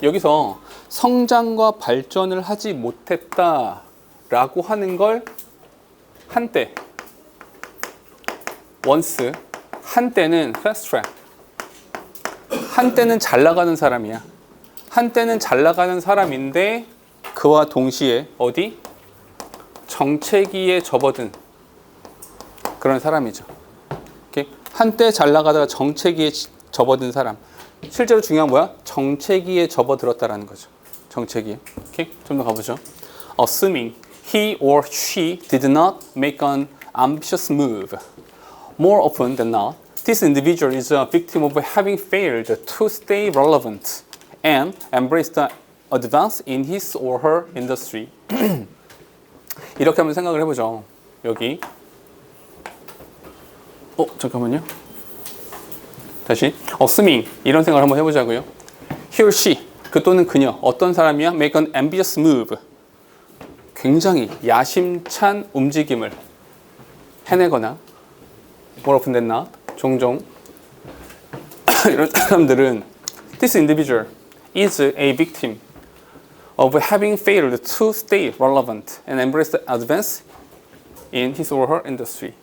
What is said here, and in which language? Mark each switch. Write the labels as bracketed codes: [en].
[ko] 여기서 성장과 발전을 하지 못했다라고 하는 걸 한때, once, 한때는 fast track, 한때는 잘 나가는 사람이야. 한때는 잘 나가는 사람인데 그와 동시에 어디? 정체기에 접어든 그런 사람이죠. 오케이? 한때 잘 나가다가 정체기에 접어든 사람. 실제로 중요한 뭐야? 정체기에 접어들었다라는 거죠. 정체기에. 오케이? 좀 더 가보죠. [en] Assuming he or she did not make an ambitious move. More often than not, this individual is a victim of having failed to stay relevant and embrace the advance in his or her industry. [ko] 이렇게 한번 생각을 해보죠. 여기. 잠깐만요. 다시. Assuming 이런 생각을 한번 해보자고요. [en] He or she, [ko] 그 또는 그녀, 어떤 사람이야? [en] Make an ambitious move. [ko] 굉장히 야심찬 움직임을 해내거나 [en] more often than not, [ko] 종종 이런 사람들은 [en] this individual is a victim of having failed to stay relevant and embrace the advance in his or her industry.